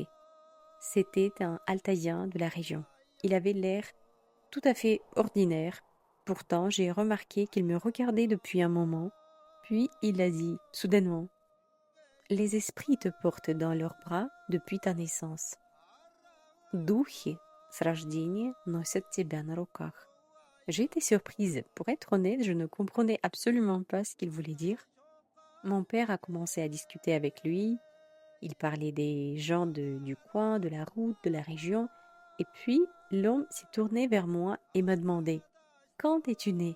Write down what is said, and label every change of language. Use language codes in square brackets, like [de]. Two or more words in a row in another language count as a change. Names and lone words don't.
[fr] C'était un Altaïen de la région. Il avait l'air tout à fait ordinaire. Pourtant, j'ai remarqué qu'il me regardait depuis un moment. Puis il a dit soudainement: Les esprits te portent dans leurs bras depuis ta naissance. [ru] Духи с рождения носят тебя на руках. [fr] J'ai été surprise. Pour être honnête, je ne comprenais absolument pas ce qu'il voulait dire. Mon père a commencé à discuter avec lui. Il parlait des gens du coin, de la route, de la région. Et puis, l'homme s'est tourné vers moi et m'a demandé: Quand es-tu né?